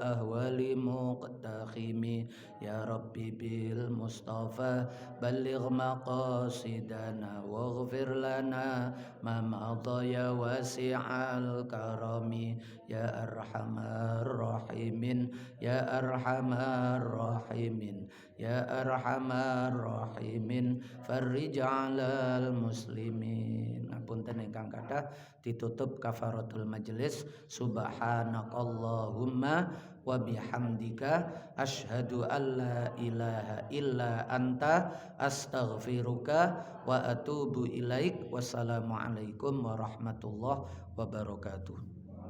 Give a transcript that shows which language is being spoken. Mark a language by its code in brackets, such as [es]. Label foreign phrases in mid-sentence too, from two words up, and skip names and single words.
[ar] أهوال مقتحم يا ربي بالمصطفى بلغ مقاصدنا واغفر لنا ما مضى يا واسع الكرم يا أرحم الراحمين يا أرحم الراحمين يا أرحم الراحمين فرج على المسلمين. [jv] Apunten ingkang kathah ditutup [ar] كفارة المجلس. سبحانك اللهم وبحمدك أشهد أن لا إله إلا أنت أستغفرك وأتوب إليك. والسلام عليكم ورحمة الله وبركاته.